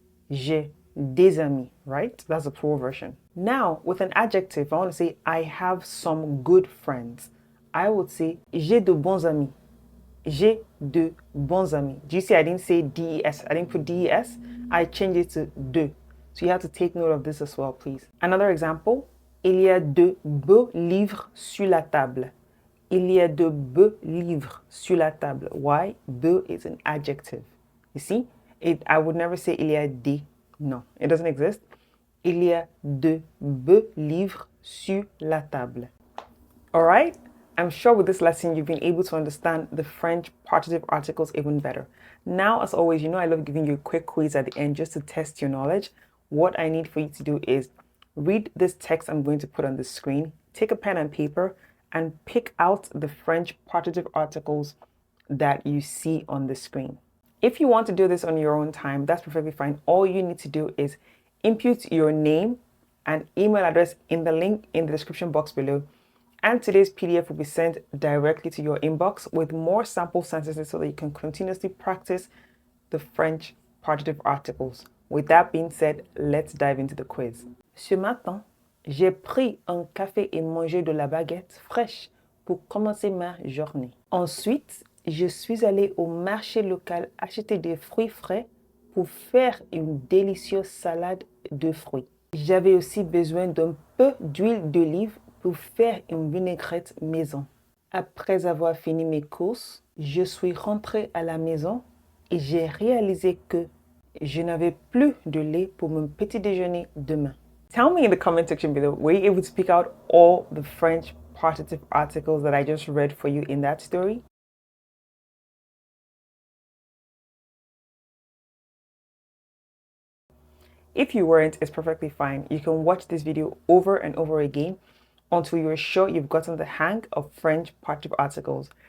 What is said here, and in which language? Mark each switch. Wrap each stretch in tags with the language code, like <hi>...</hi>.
<fr>J'ai des amis,</fr> <en>right? That's the plural version. Now, with an adjective, I want to say I have some good friends. I would say</en> <fr>j'ai de bons amis. J'ai de bons amis.</fr> <en>Do you see I didn't say des? I didn't put des. I changed it to de. So you have to take note of this as well, please. Another example.</en> <fr>Il y a de beaux livres sur la table. Il y a de beaux livres sur la table.</fr> <en>Why? Beau is an adjective. You see? I would never say</en> <fr>il y a des.</fr> <en>No, it doesn't exist.</en> <fr>Il y a de beaux livres sur la table.</fr> <en>All right? I'm sure with this lesson, you've been able to understand the French partitive articles even better. Now, as always, you know I love giving you a quick quiz at the end just to test your knowledge. What I need for you to do is read this text I'm going to put on the screen, take a pen and paper, and pick out the French partitive articles that you see on the screen. If you want to do this on your own time, that's perfectly fine. All you need to do is input your name and email address in the link in the description box below. And today's PDF will be sent directly to your inbox with more sample sentences so that you can continuously practice the French partitive articles. With that being said, let's dive into the quiz.</en> <fr>Ce matin, j'ai pris un café et mangé de la baguette fraîche pour commencer ma journée. Ensuite, je suis allée au marché local acheter des fruits frais pour faire une délicieuse salade de fruits. J'avais aussi besoin d'un peu d'huile d'olive pour faire une vinaigrette maison. Après avoir fini mes courses, je suis rentrée à la maison et j'ai réalisé que je n'avais plus de lait pour mon petit déjeuner demain.</fr> <en>Tell me in the comment section below, were you able to speak out all the French partitive articles that I just read for you in that story? If you weren't, it's perfectly fine. You can watch this video over and over again until you're sure you've gotten the hang of French partitive articles.</en>